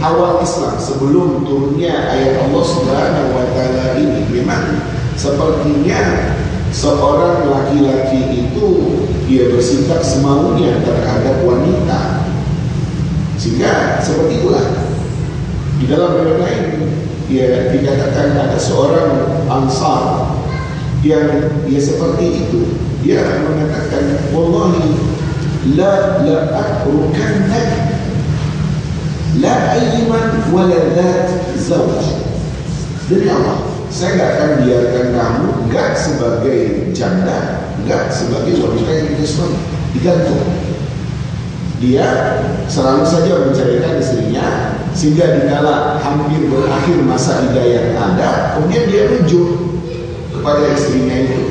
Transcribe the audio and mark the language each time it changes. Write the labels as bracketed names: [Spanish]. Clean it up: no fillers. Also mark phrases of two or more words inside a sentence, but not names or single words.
[Indonesian] awal Islam, sebelum turunnya ayat Allah [Arabic] سبحانه وتعالى [Indonesian] ini, memang sepertinya seorang laki-laki itu dia bersikap semaunya terhadap wanita, sehingga seperti itulah di dalam riwayat lain ya dikatakan ada seorang Ansar yang dia seperti itu. Dia mengatakan, [Arabic] والله لا أتركنك لا أيما ولا ذات زوج. [Indonesian] Demi Allah, saya nggak akan biarkan kamu, nggak sebagai janda, nggak sebagai wanita yang punya suami, digantung. Dia selalu saja menceraikan istrinya, sehingga dikala hampir berakhir masa iddah yang ada, kemudian dia rujuk kepada istrinya itu.